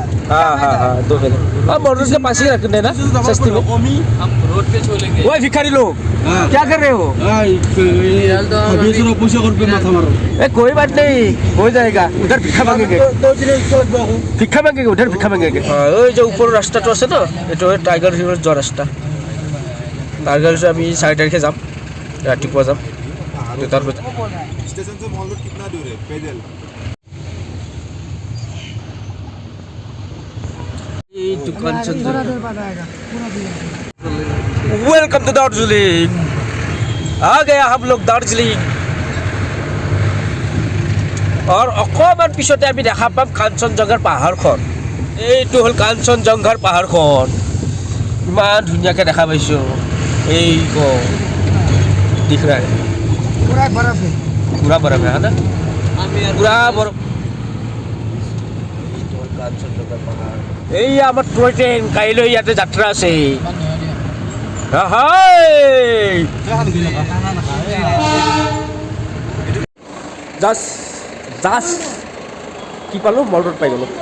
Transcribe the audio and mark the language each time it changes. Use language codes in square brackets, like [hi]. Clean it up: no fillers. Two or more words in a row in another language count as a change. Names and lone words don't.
[hi] हाँ तो फिर हाँ मॉल रोड के पास ही रख देना सस्ती में। हम रोड पे छोड़ेंगे। वो भिखारी लोग क्या कर रहे हो? ए कोई बात नहीं, हो जाएगा। उधर भिक्षा मांगेंगे, भिक्षा मांगेंगे, उधर भिक्षा मांगेंगे। [as] ওই যে উপর রাস্তাটো আছে ন, এইটো টাইগাৰ হিলৰ যোৱা ৰাস্তা। টাইগাৰ হিল আমি 4 তাৰিখে যাম, ৰাতিপুৱা যাম। তাৰপিছত [hi] स्टेशन से मॉल रोड कितना दूर है पैदल? [as] এইটো কাঞ্চনজঙ্ঘা। [en] Welcome to Darjeeling. [hi] आ गया हम लोग दार्जिलिंग। [as] और অকণমান পিছতে আমি দেখা পাম কাঞ্চনজঙ্ঘাৰ পাহাৰখন। এইটো হ'ল কাঞ্চনজঙ্ঘাৰ পাহাৰখন। ইমান ধুনীয়াকৈ দেখা পাইছোঁ। [hi] এই दिख रहा है पूरा बर्फ है। पूरा बर्फ है ना, पूरा बर्फ। [as] এই আমাৰ টয় ট্ৰেইন কাইলৈ ইয়াতে যাত্ৰা আছে। জাষ্ট কি পালোঁ, মল ৰোড পাই গ'লোঁ।